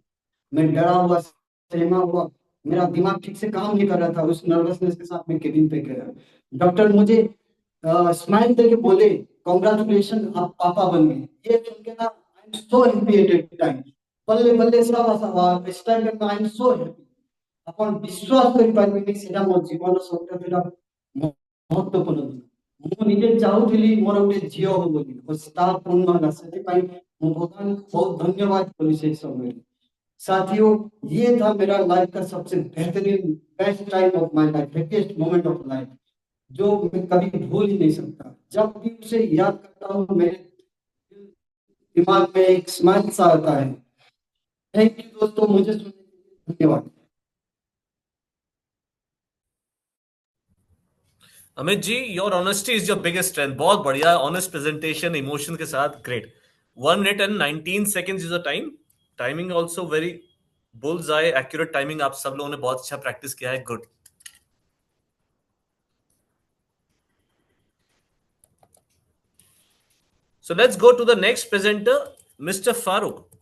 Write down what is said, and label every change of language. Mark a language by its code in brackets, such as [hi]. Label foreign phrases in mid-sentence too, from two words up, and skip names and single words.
[hi] मैं डरा हुआ, सहमा हुआ, मेरा दिमाग ठीक से काम नहीं कर रहा था। उस नर्वसनेस के साथ मैं केबिन पे गया। डॉक्टर मुझे स्माइल देके बोले, कांग्रेचुलेशन, आप पापा बन गए। ये सुन के ना [en] I am so happy at that time. [hi] बल्ले बल्ले सब इस टाइम पे [en] I am so happy. [or] ଆପଣ ବିଶ୍ୱାସ କରି ପାରିବେନି ସେଟା ମୋ ଜୀବନ ସବୁଠାରୁ ସେଟା ମହତ୍ତ୍ୱପୂର୍ଣ୍ଣ ଦିନ। ମୁଁ ନିଜେ ଚାହୁଁଥିଲି ମୋର ଗୋଟେ ଝିଅ ହବ ବୋଲି, ତାହା ପୂର୍ଣ୍ଣ ହେଲା। ସେଥିପାଇଁ ମୁଁ ଭଗବାନଙ୍କୁ ବହୁତ ଧନ୍ୟବାଦ କଲି ସେ ସମୟରେ। [hi] साथियों, ये था मेरा लाइफ का सबसे बेहतरीन [en] best time of my life, happiest moment of life, [hi] जो मैं कभी भूल ही नहीं सकता। जब भी उसे याद करता हूँ मेरे दिमाग में एक स्माइल सा आता है। [en] thank you [hi] दोस्तों, मुझे सुनने के लिए धन्यवाद। [en] अमित जी, your honesty is your biggest strength. [hi] बहुत बढ़िया [en] honest presentation, [hi] इमोशन के साथ, ग्रेट। [en] 1 minute and 19 seconds is the time. timing also very bulls eye, accurate timing. [hi] आप सब लोगों ने बहुत अच्छा प्रैक्टिस किया है, गुड। [en] so let's go to the next presenter, [hi] मिस्टर फारूक।